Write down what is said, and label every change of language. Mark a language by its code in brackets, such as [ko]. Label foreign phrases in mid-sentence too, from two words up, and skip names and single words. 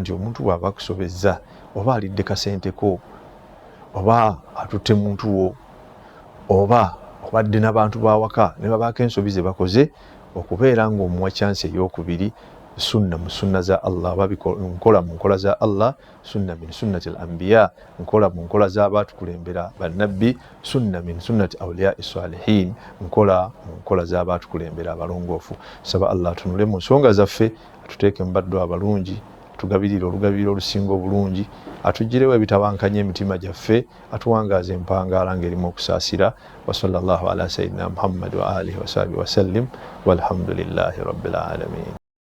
[lg] nti omuntu bw'aba akusobezza oba alidde kasenteko oba atutte muntu wo oba obadde n'abantu bawaka ne babaako ensobi ze bakoze, okubeera ng'omuwa chance ey'okubiri sunna mu sunna za Allah, nkola mu nkola za Allah, [ar] سنة من سنن الأنبياء, [lg] nkola mu nkola z'abaatukulembera bannabbi, [ar] سنة من سنن أولياء صالحين, [lg] nkola mu nkola z'abaatukulembera abalongoofu. Saba Allah atunule mu nsonga zaffe, atuteeke mu baddu abalungi, atugabirire olugabiriro olusinga obulungi, atuggirewo ebitabankanya emitima gyaffe, atuwangaaza empangaala ng'erimu okusaasira. [ar] وصلى الله على سيدنا محمد وعلى آله وصحبه وسلم والحمد لله رب العالمين.